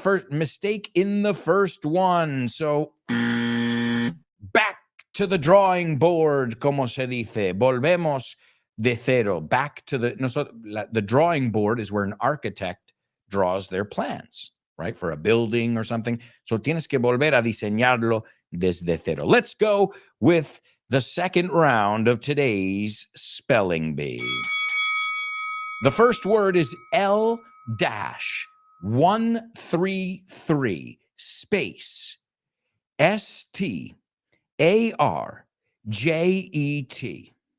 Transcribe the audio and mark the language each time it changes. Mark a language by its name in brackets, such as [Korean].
[English] First mistake in the first one. So back to the drawing board, [Spanish] como se dice. Volvemos de cero. [English] Back to the drawing board is where an architect draws their plans, right? For a building or something. [Spanish] So tienes que volver a diseñarlo desde cero. [English] Let's go with the second round of today's spelling bee. The first word is L-133 space STARJET.